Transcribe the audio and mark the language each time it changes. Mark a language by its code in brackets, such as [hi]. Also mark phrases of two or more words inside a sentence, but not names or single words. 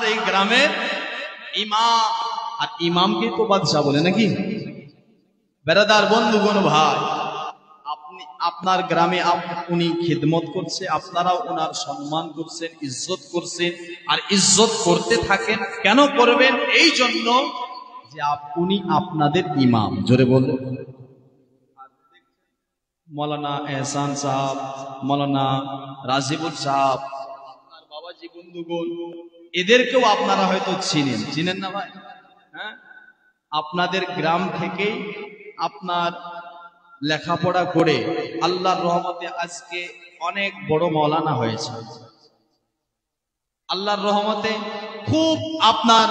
[bn] এই গ্রামের ইমাম আর ইমামকে তো বাদশা বলে নাকি বেরাদার বন্ধুগণ ভাই আপনি আপনার গ্রামে উনি খিদমত করছে আপনারাও ওনার সম্মান করছেন ইজ্জত করছেন আর ইজ্জত করতে থাকেন কেন করবেন এই জন্য যে উনি আপনাদের ইমাম জোরে বলুন मौलाना एहसान साहब मौलाना राजीबुल साहब আপনার বাবাজি বন্ধুগণ এদেরকেও আপনারা হয়তো চিনেন না ভাই হ্যাঁ আপনাদের গ্রাম থেকে আপনার লেখাপড়া করে আল্লাহর রহমতে আজকে অনেক বড় মাওলানা হয়েছে আল্লাহর রহমতে খুব আপনার